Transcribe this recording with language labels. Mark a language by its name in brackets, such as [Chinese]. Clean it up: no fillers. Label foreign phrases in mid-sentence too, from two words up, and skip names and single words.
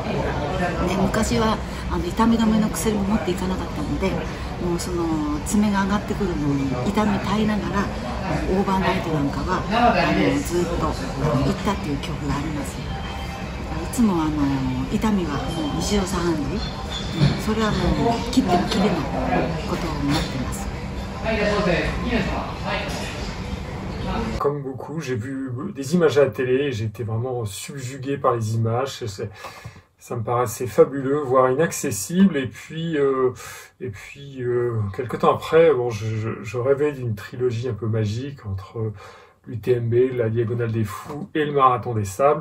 [Japanese] ね、昔は痛み止めの薬も持っていかなかったので、もうその爪が上がってくるのに痛み耐えながらオーバーナイトなんかはずっと行ったっていう記憶があります。いつも痛みはもう日常茶飯事、それはもう切っても切れないことになってます。 [French] Comme beaucoup, j'ai vu des images à la télé et j'ai été vraiment subjugué par les images. Ça me paraissait fabuleux, voire inaccessible. Et puis quelque temps après, bon, je rêvais d'une trilogie un peu magique entre l'UTMB, la Diagonale des Fous et le Marathon des Sables.